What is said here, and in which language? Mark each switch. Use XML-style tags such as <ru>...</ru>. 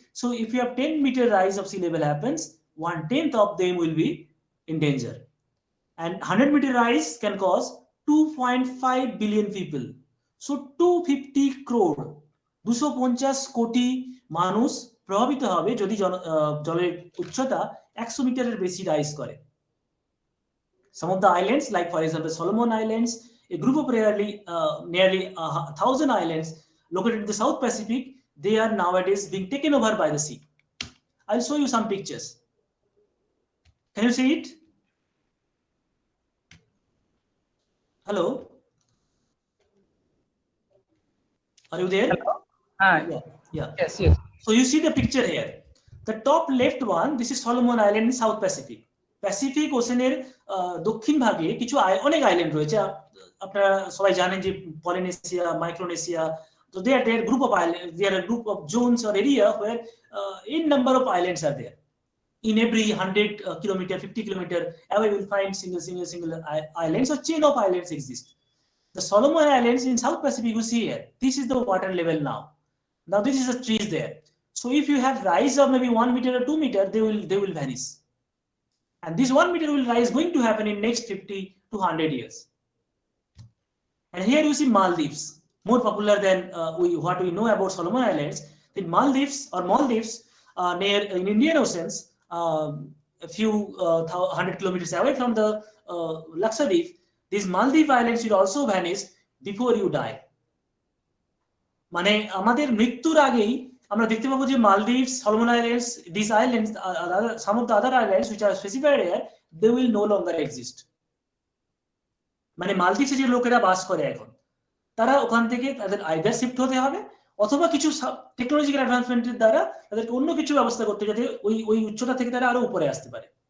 <en>So, if you have 10 meter rise of sea level happens, 1/10 of them will be in danger. And 100 meter rise can cause 2.5 billion people. So 250 crore,</en> <bn>250 কোটি মানুষ প্রভাবিত হবে যদি জলের উচ্চতা 100 মিটারের বেশি রাইজ করে।</bn> <en>Some of the islands, like for example Solomon Islands, a group of nearly 1,000 islands located in the South Pacific, they are nowadays being taken over by the sea. I'll show you some pictures. Can you see it? Hello? Are you there? Hello? Yeah. Yes. So you see the picture here. The top left one, this is Solomon Island in South Pacific.</en> <bn>Pacific ওশেনের দক্ষিণ ভাগে কিছু অনেক island রয়েছে। আপনারা সবাই জানেন যে</bn> <en>Polynesia, Micronesia, so they are group of islands, they are a group of zones or area where in number of islands are there. In every 100 kilometer, 50 kilometer away, we will find single islands or chain of islands exist. The Solomon Islands in South Pacific, you see here, this is the water level now. Now this is the trees there. So if you have rise of maybe 1 meter or 2 meter, they will vanish. And this 1 meter will rise going to happen in next 50 to 100 years. And here you see Maldives, more popular than what we know about Solomon Islands. In Maldives near in Indian Oceans, a few 100 kilometers away from the Lakshadweep, these Maldives Islands will also vanish before you die.</en> <bn>মানে আমাদের মৃত্যুর আগেই আমরা দেখতে পাবো যে</bn> <en>Maldives, Solomon Islands, these islands, some of the other islands which are specified here, they will no longer exist.</en> <bn>মানে মালদ্বীপে যে লোকেরা বাস করে এখন, তারা ওখান থেকে তাদের আইদার শিফট হতে হবে অথবা কিছু টেকনোলজিক্যাল অ্যাডভান্সমেন্টের দ্বারা তাদেরকে অন্য কিছু ব্যবস্থা করতে যাতে ওই উচ্চতা থেকে তারা আরো উপরে আসতে পারে।</bn>